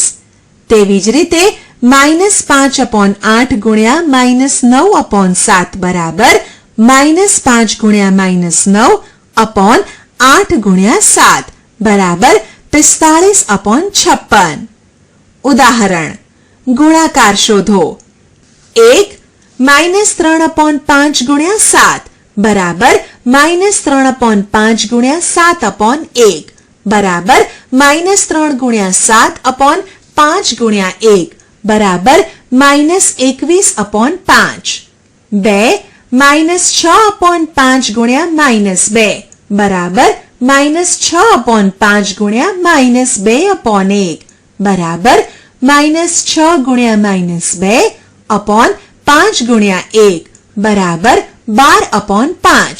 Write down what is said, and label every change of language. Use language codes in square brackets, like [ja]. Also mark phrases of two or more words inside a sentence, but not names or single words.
[gu] તેવી જ રીતે -5/8 × -9/7 બરાબર -5 × -9/8 × 7 બરાબર 45/56. ઉદાહરણ. ગુણાકાર શોધો. [hi] 1 -3/5 × 7 બરાબર -3/5 × 7/1 बराबर -3 गुण्या 7 अपॉन 5 गुण्या 1 बराबर -21/5. 2 -6 अपॉन 5 गुण्या -2 बराबर -6/5 गुण्या -2/1 बराबर -6 गुण्या -2 अपॉन 5 गुण्या 1 बराबर 12/5.